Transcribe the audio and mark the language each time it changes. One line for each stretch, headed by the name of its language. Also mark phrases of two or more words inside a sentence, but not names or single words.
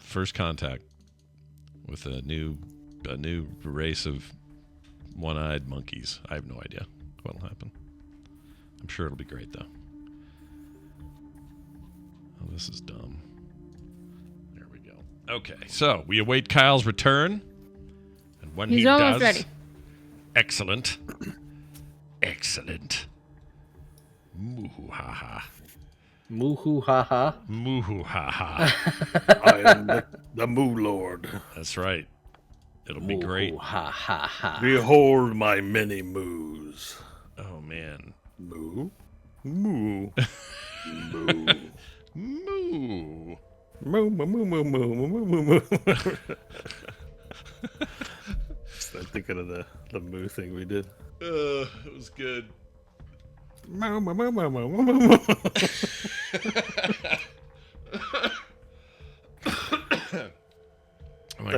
English: First contact with a new race of one-eyed monkeys. I have no idea what'll happen. I'm sure it'll be great though. Oh, this is dumb. There we go. Okay, so we await Kyle's return, and when He's he almost does, ready. Excellent. Moo ha ha. Moo ha ha. Moo ha ha. I am the Moo Lord. That's right. It'll be great. Ha ha ha. Behold my many moos. Oh man. Moo. Moo. Moo. Moo. Moo, moo, moo, moo, moo, moo, moo, moo. I'm thinking of the moo thing we did. It was good. Moo, moo, moo, moo, moo, moo, moo. Oh my